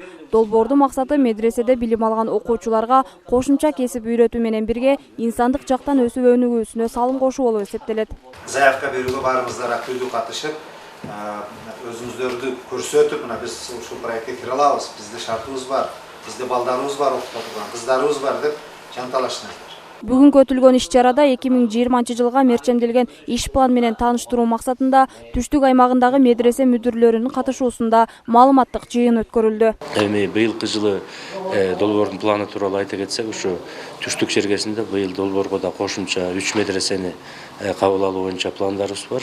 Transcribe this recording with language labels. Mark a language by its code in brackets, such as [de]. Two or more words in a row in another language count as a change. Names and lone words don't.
[ky] Долбоордун максаты медреседе билим алган окуучуларга кошумча кесип үйрөтүү менен бирге инсандык жактан өсүп өнүгүүсүнө салым кошуу болуп эсептелет. Заявка берүүгө баарыбыздар активдүү катышып, өзүңүздөрдү көрсөтүп, мына биз ушул проектке кире алабыз, бизде шартыбыз бар. Bizde baldarımız var, okutulgan kızlarımız var deb жанталаштыңыздар. Бүгүн өтүлгөн иш-чарада 2020-жылга мерчемделген иш план менен тааныштыруу максатында түштүк аймагындагы медресе мүдүрлөрүнүн катышуусунда маалыматтык жыйын өткөрүлдү. Эми быйылкы жылы долбоордун планы тууралуу айта кетсек, ушу түштүк чергесинде быйыл долбоорго да кошумча 3 медресени кабыл алуу боюнча пландарыбыз бар.